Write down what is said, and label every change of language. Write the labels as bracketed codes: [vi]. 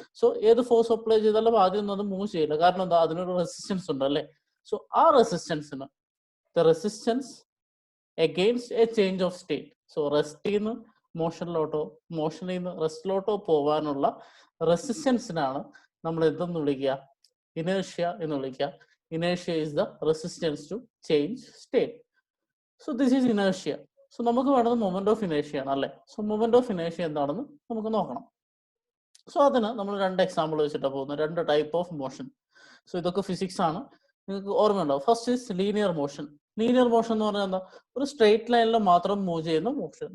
[ml] So ഏത് force apply ചെയ്താലും ആദ്യം ഒന്നും അത് മൂവ് ചെയ്യില്ല. കാരണം എന്താ? അതിനൊരു റെസിസ്റ്റൻസ് ഉണ്ട് അല്ലേ? സോ ആ റെസിസ്റ്റൻസിന്, [en] the resistance against a change of state, [ml] so റെസ്റ്റിൽ നിന്ന് മോഷനിലോട്ടോ മോഷനിൽ നിന്ന് റെസ്റ്റിലോട്ടോ പോകാനുള്ള റെസിസ്റ്റൻസിനാണ് നമ്മൾ എന്തെന്ന് വിളിക്കുക? ഇനേർഷ്യ എന്ന് വിളിക്കുക. [en] Inertia is the resistance to change state. So this is inertia. [ml] So നമുക്ക് വേണ്ടത് മൊമെന്റ് ഓഫ് ഇനേഷ്യ ആണ് അല്ലേ? സോ മൊമെന്റ് ഓഫ് ഇനേഷ്യ എന്താണെന്ന് നമുക്ക് നോക്കണം. സോ അതിന് നമ്മൾ രണ്ട് എക്സാമ്പിൾ വെച്ചിട്ടാണ് പോകുന്നത്, രണ്ട് ടൈപ്പ് ഓഫ് മോഷൻ. സോ ഇതൊക്കെ ഫിസിക്സ് ആണ്, നിങ്ങൾക്ക് ഓർമ്മയുണ്ടാവും. [en] First is linear motion. [ml] Linear motion എന്ന് പറഞ്ഞാൽ എന്താ? ഒരു സ്ട്രെയിറ്റ് ലൈനിൽ മാത്രം മൂവ് ചെയ്യുന്ന മോഷൻ.